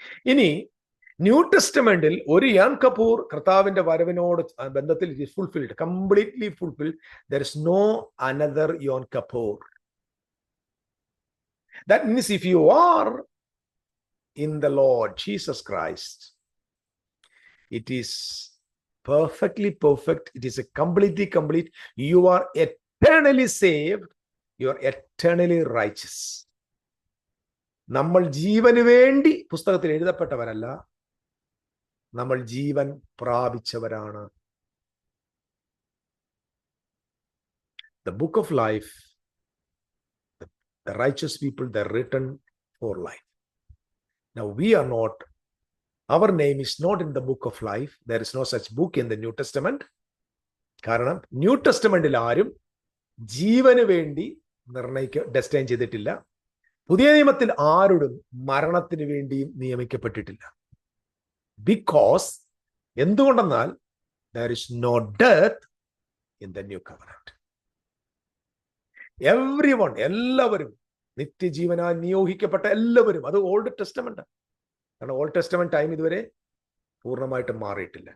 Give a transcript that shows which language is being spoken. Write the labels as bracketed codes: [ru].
[ml] ഇനി ന്യൂ ടെസ്റ്റമെന്റിൽ ഒരു യോൻ കപൂർ കർത്താവിന്റെ വരവിനോട് ബന്ധത്തിൽ [en] It is fulfilled, completely fulfilled. There is no another Yom Kippur. That means if you are in the Lord Jesus Christ, it is perfectly perfect, it is a completely complete. You are eternally saved, you are eternally righteous. [ml] നമ്മൾ ജീവന് വേണ്ടി പുസ്തകത്തിൽ എഴുതപ്പെട്ടവരല്ല, നമ്മൾ ജീവൻ പ്രാപിച്ചവരാണ്. [en] The book of life, the righteous people, they're written for life. Now we are not, our name is not in the book of life. There is no such book in the New Testament. [ml] കാരണം new ടെസ്റ്റമെന്റിൽ ആരും ജീവന് വേണ്ടി destine ചെയ്തിട്ടില്ല. പുതിയ നിയമത്തിൽ ആരോടും മരണത്തിന് വേണ്ടിയും നിയമിക്കപ്പെട്ടിട്ടില്ല. [en] because [ml] എന്തുകൊണ്ടെന്നാൽ [en] there is no death in the new covenant. Everyone, [ml] എല്ലാവരും നിത്യജീവനാൽ നിയോഗിക്കപ്പെട്ട എല്ലാവരും, അത് ഓൾഡ് ടെസ്റ്റമെന്റ്. കാരണം ഓൾഡ് ടെസ്റ്റമെന്റ് ടൈം ഇതുവരെ പൂർണ്ണമായിട്ട് മാറിയിട്ടില്ല.